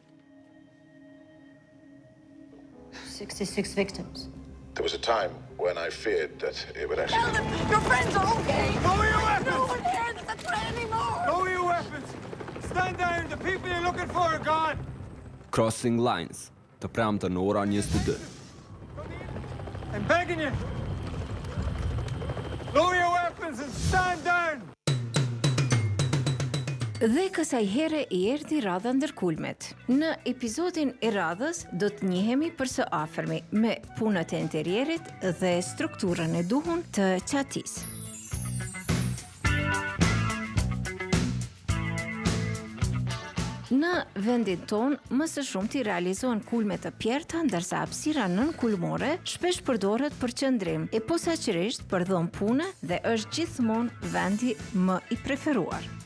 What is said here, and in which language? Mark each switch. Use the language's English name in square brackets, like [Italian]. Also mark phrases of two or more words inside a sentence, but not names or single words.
[English] 66 victims. There was a time when I feared that it would actually... Tell them your friends are okay! Lower your weapons! No one cares at the train anymore! Lower your weapons! Stand down! The people you're looking for are gone! Crossing Lines, [Albanian] të premte në ora 22. [English] I'm begging you! Lower your weapons and stand down! [Albanian] Dhe kësaj here i erdhi radha ndërkulmet. Në episodin e radhës do të njihemi për së afërmi me punët e interierit dhe strukturën e duhur të qatisë. Në vendin ton, më së shumti realizohen kulme të pjerta, ndërsa hapësira nënkulmore shpesh përdoret për qëndrim, e posaçërisht për dhënë pune dhe është gjithmonë vendi më i preferuar.